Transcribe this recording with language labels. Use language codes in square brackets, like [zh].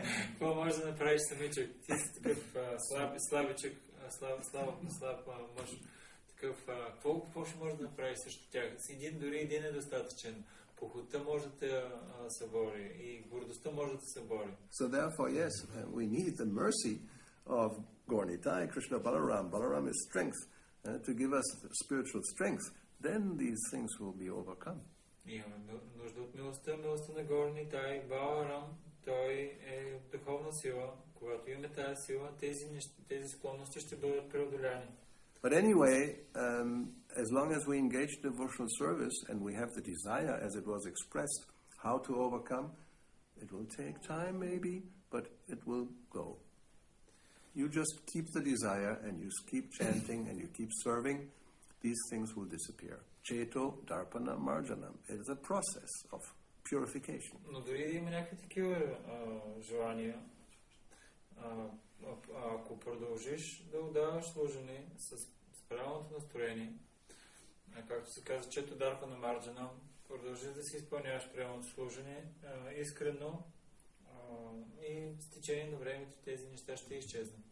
[bg] Какво можеш да направиш самичък? Ти си такъв слабичък, слаб мъж. Какво ще можеш да направиш срещу тях? Дори един е достатъчен. Похотта може да те събори и гордостта може да те събори. [en] So therefore, yes, we need the mercy of Gaura, Krishna, Balaram. Balaram is strength to give us spiritual strength. Then these things will be overcome. [bg] Имаме нужда от милостта на Горнитай, Баларам. Той е духовна сила. Когато имаме тази сила, тези склонности ще бъдат преодоляни. [en] But anyway, as long as we engage devotional service and we have the desire, as it was expressed, how to overcome, it will take time maybe, but it will go. You just keep the desire and you keep chanting and you keep serving, these things will disappear. [sa] Cheto, Darpana, Marjanam. [en] It is a process of purification. [bg] Но дори да има някакви такива желания, ако продължиш да отдаваш служене с правилното настроение, както се казва, [sa] чето дарпа на Марджана, [bg] продължиш да си изпълняваш правилното служене искрено и с течение на времето тези неща ще изчезнат.